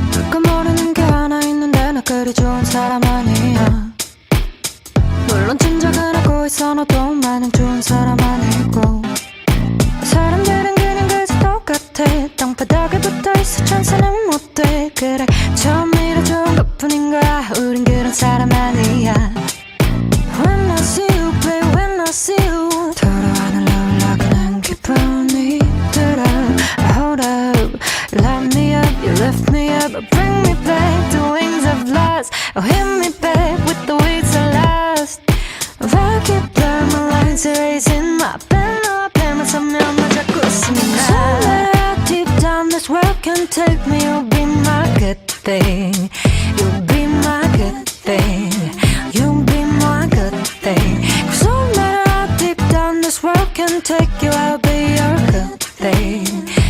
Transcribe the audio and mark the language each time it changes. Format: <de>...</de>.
<ko>그 모르는 게 하나 있는데 나 그리 좋은 사람 아니야. 물론 짐작은 하고 있어 너도 마냥 좋은 사람 아니고. 사람들은 그냥 그저 똑같아. 땅바닥에 붙어있어 천사는 못돼. 그래 처음이라 좋은 것뿐인 거야. 우린 그런 사람 아니야.</ko> <en>When I see you babe, when I see you</en> <ko>서로 하늘로 올라가는 기분이 들어.</ko> <en>Hold up, light me up, you lift me up, bring me back to wings of light. Oh, hit me back with the wings of last. I keep blurring my lines, erasing my pen.</en> <ko>너 앞에만 서면 나 자꾸 웃음이 나.</ko> <en>Somewhere out deep down this world can take me. You'll be my good thing. You'll be my good thing. You'll be my good thing. Cause no matter how deep down this world can take you, I'll be your good thing.</en>